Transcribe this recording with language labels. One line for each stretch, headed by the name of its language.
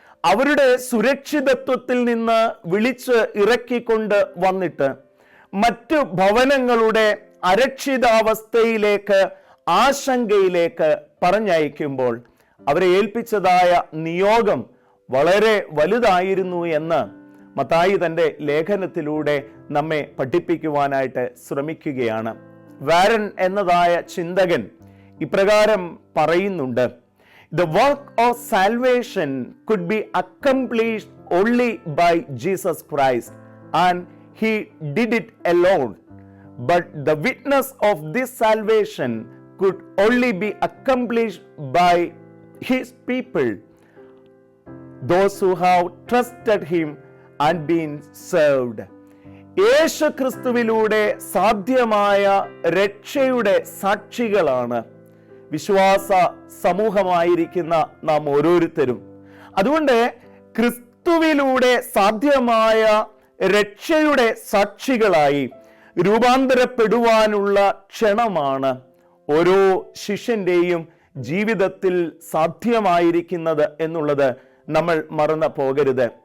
Malayalam: അവരുടെ സുരക്ഷിതത്വത്തിൽ നിന്ന് വിളിച്ച് ഇറക്കിക്കൊണ്ട് വന്നിട്ട് മറ്റു ഭവനങ്ങളുടെ അരക്ഷിതാവസ്ഥയിലേക്ക്, ആശങ്കയിലേക്ക് പറഞ്ഞയക്കുമ്പോൾ അവരെ ഏൽപ്പിച്ചതായ നിയോഗം വളരെ വലുതായിരുന്നു എന്ന് മത്തായി തൻ്റെ ലേഖനത്തിലൂടെ നമ്മെ പഠിപ്പിക്കുവാനായിട്ട് ശ്രമിക്കുകയാണ്. വാരൻ എന്നതായ ചിന്തകൻ ഇപ്രകാരം പറയുന്നുണ്ട്:
English: The work of salvation could be accomplished only by Jesus Christ, and He did it alone. But the witness of this salvation could only be accomplished by His people, those who have trusted Him and been served.
Malayalam: യേശു ക്രിസ്തുവിലൂടെ സാധ്യമായ രക്ഷയുടെ സാക്ഷികളാണ് വിശ്വാസ സമൂഹമായിരിക്കുന്ന നാം ഓരോരുത്തരും. അതുകൊണ്ട് ക്രിസ്തുവിലൂടെ സാധ്യമായ രക്ഷയുടെ സാക്ഷികളായി രൂപാന്തരപ്പെടുവാനുള്ള ക്ഷണമാണ് ഓരോ ശിഷ്യന്റെയും ജീവിതത്തിൽ സാധ്യമായിരിക്കുന്നത് എന്നുള്ളത് നമ്മൾ മറന്നു പോകരുത്.